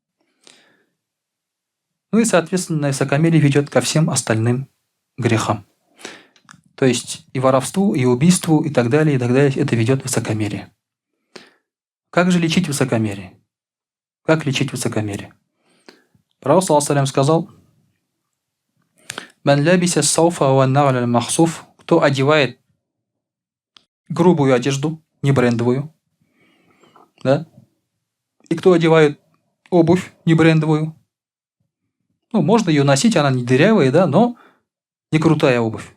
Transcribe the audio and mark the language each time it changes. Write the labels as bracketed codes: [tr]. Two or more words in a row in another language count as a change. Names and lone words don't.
[ru] Ну и, соответственно, высокомерие ведет ко всем остальным грехам. То есть и воровству, и убийству, и так далее, это ведет высокомерие. Как же лечить высокомерие? Как лечить высокомерие? Пророк, саллаллаху сказал: [ar] «من لبس صوفا ونعلا مخصوفا», [ru] кто одевает грубую одежду, не брендовую, да? И кто одевает обувь не брендовую. Ну, можно ее носить, она не дырявая, да, но не крутая обувь.